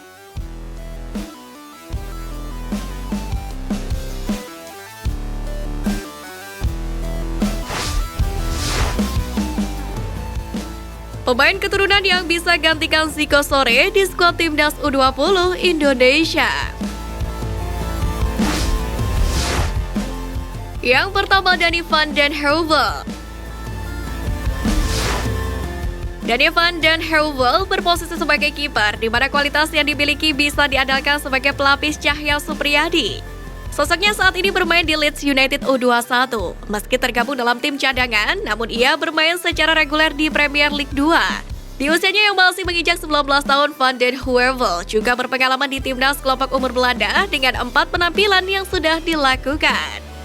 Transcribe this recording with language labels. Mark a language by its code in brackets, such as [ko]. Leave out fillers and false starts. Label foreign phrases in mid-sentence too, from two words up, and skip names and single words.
[id] Pemain keturunan yang bisa gantikan Zico Sore di skuad timnas U20 Indonesia. Yang pertama, Donny van den Heuvel. Donny van den Heuvel berposisi sebagai kiper, di mana kualitas yang dimiliki bisa diandalkan sebagai pelapis Cahya Supriyadi. Sosoknya saat ini bermain di Leeds United U21. Meski tergabung dalam tim cadangan, namun ia bermain secara reguler di Premier League 2. Di usianya yang masih menginjak 19 tahun, Van den Heuvel juga berpengalaman di timnas kelompok umur Belanda dengan 4 penampilan yang sudah dilakukan.